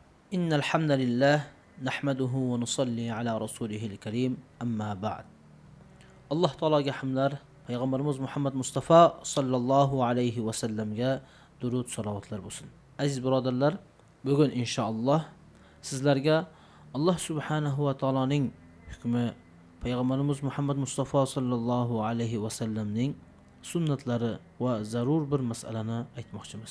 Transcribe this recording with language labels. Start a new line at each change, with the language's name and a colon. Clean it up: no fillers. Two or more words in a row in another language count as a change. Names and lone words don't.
Arabic: إن الحمد لله نحمده ونصلي على رسوله الكريم أما بعد.
Uzbek: Alloh taologa hamdlar, payg'ambarimiz Muhammad Mustafa
Arabic: صلى الله عليه وسلم
Uzbek: durud salovatlar bo'lsin. Aziz birodarlar, bugun inshaalloh sizlarga Alloh
Arabic: سبحانه وتعالى
Uzbek: hukmi, payg'ambarimiz Muhammad Mustafa
Arabic: صلى الله عليه وسلم
Uzbek: sunnatlari va zarur bir masalani aytmoqchimiz.